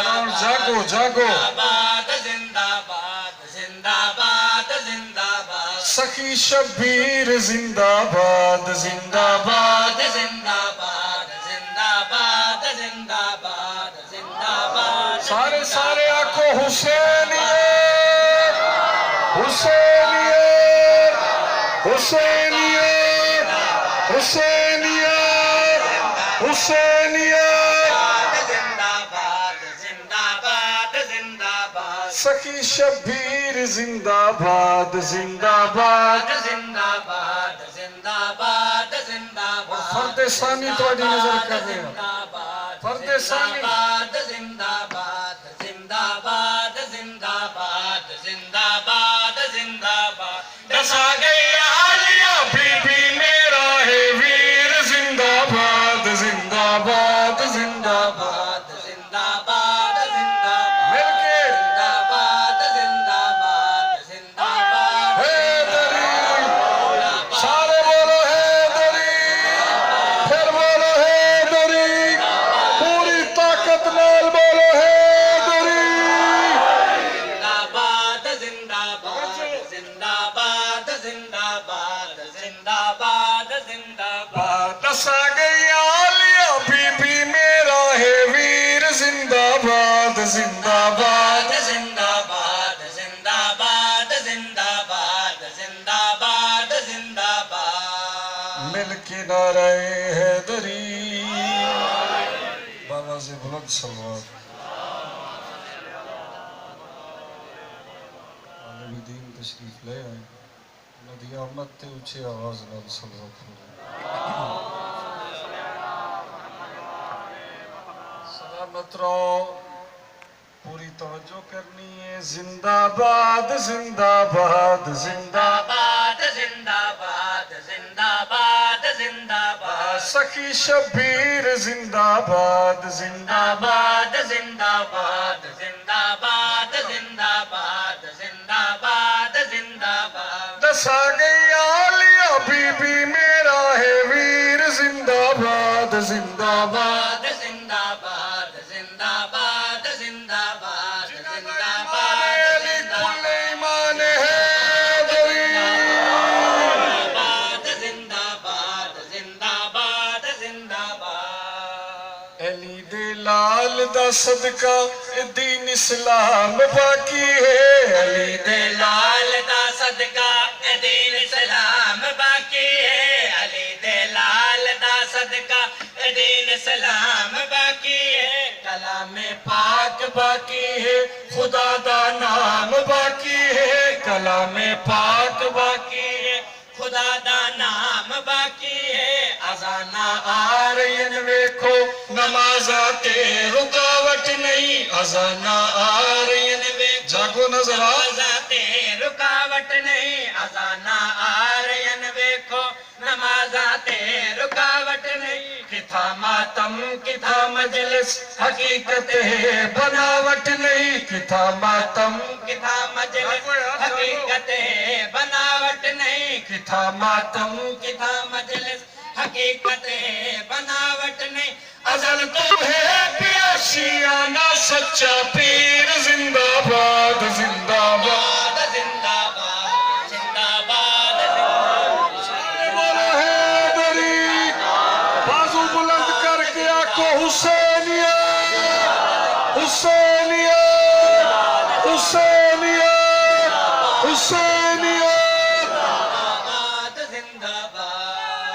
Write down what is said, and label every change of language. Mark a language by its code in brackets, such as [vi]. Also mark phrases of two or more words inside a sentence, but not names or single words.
[pa] اور جاگو جاگو باد زندہ باد زندہ باد زندہ باد سخی شبیر زندہ باد زندہ باد زندہ باد زندہ باد زندہ باد زندہ باد سارے سارے آنکھو حسینیت حسینیت حسینیت حسینیت حسینیت زندہ باد زندہ باد زندہ باد سخی شبیر زندہ باد زندہ باد زندہ باد زندہ باد زندہ باد فرد ثانی تواڈی نظر کر رہے ہیں فرد ثانی زندہ باد زندہ باد زندہ باد زندہ باد زندہ باد دسا گئی عالیہ بی بی میرا ہے ویر زندہ باد زندہ باد زندہ باد زندہ باد زندہ مل کے زندہ باد زندہ باد زندہ باد حیدری سارے بولو حیدری پھر بولو حیدری پوری طاقت نال بولو حیدری زندہ باد زندہ باد زندہ باد زندہ باد زندہ باد زندہ باد دسا گئی عالیہ بی بی میرا ہے ویر زندہ باد زندہ باد زندہ باد زندہ باد زندہ باد زندہ باد زندہ باد مل کے نعرہ حیدری بابا سے بلند سلوات عالم دین تشریف لے آئے ندی آمد تے اچھے آواز نال سلوات سلامت رہو پوری توجہ کرنی ہے زندہ باد زندہ باد زندہ باد زندہ باد زندہ باد زندہ باد سخی شبیر زندہ باد زندہ باد زندہ باد زندہ باد زندہ باد زندہ باد زندہ باد دسا گئی عالیہ بی بی میرا ہے ویر زندہ باد زندہ باد زندہ باد زندہ باد زندہ باد زندہ علی کل ایمان حیدری باد زندہ باد زندہ باد زندہ باد علی دے لال دا صدقہ دین اسلام باقی ہے علی دے لال دا صدقہ دین اسلام باقی ہے علی دے لال دا صدقہ دین اسلام باقی ہے کلام پاک باقی ہے خدا دا نام باقی ہے کلام پاک باقی ہے خدا دا نام باقی ہے ازانا آ رہی ہیں ویکھو نمازاں تے رکاوٹ نہیں ازانا آ رہی ہیں جاگو نظر آ تے رکاوٹ نہیں ازانا آ رہی ہیں ویکھو نمازاں تے رکاوٹ نہیں کتھا ماتم کتھا مجلس حقیقت ہے بناوٹ نہیں کتھا ماتم کتھا مجلس حقیقت ہے بناوٹ نہیں کتھا ماتم کتھا مجلس حقیقت ہے بناوٹ نہیں ازل تو ہے پیاشیانہ سچا پیر زندہ باد زندہ باد زندہ باد زندہ باد بولو حیدری بازو بلند کر کے آکو حسینیت حسینیت حسینیت حسینیت زندہ باد